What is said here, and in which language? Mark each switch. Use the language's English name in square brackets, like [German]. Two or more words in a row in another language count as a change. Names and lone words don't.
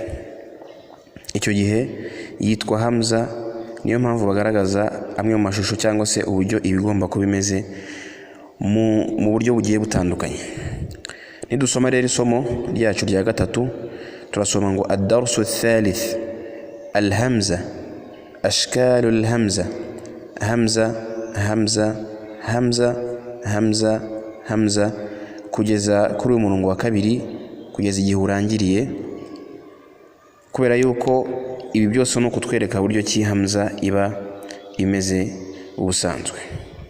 [Kinyarwanda] Icyo gihe yitwa hamza. Niyo mpamvu bagaragaza amwe mu mashusho cyangwa se uburyo ibigomba kuba bimeze mu buryo bugiye butandukanye. Nidusoma rero isomo ryacu rya gatatu, turasoma ngo [Arabic] الدرس الثالث الهمزة، أشكال الهمزة، همزة همزة همزة همزة همزة, [Kinyarwanda] kugeza kuri uyu murongo wa kabiri, kugeza igihe urangiriye, kubera yuko ibi byose no kutwereka buryo ki hamza iba imeze ubusanzwe.